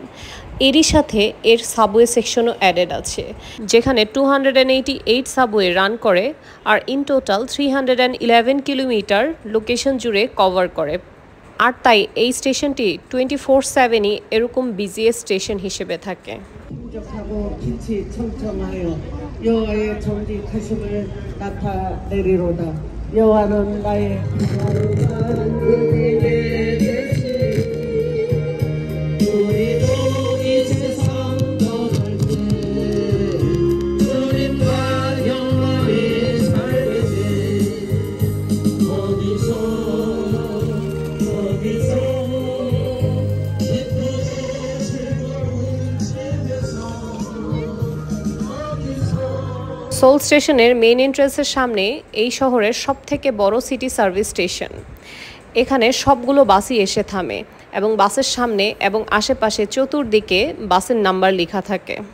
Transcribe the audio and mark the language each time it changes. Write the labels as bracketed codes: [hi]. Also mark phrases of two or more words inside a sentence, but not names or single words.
[bn] এরই সাথে এর সাবওয়ে সেকশনও অ্যাডেড আছে, যেখানে 288 সাবওয়ে রান করে আর [en] in total [bn] 311 কিলোমিটার লোকেশন জুড়ে কভার করে। আর তাই এই স্টেশনটি 24/7ই এরকম বিজিয়েস্ট স্টেশন হিসেবে থাকে। [ko] 여호와의 정직하심을 나타내리로다. 여호와는 나의 우리도 이 세상 떠날 때 주님과 영원히 살게 돼. 어디서 [bn] সোল স্টেশনের মেইন এন্ট্রান্সের সামনে এই শহরের সবথেকে বড় [en] city service station. [bn] এখানে সবগুলো বাসই এসে থামে এবং বাসের সামনে এবং আশেপাশে চতুর্দিকে বাসের নাম্বার লেখা থাকে।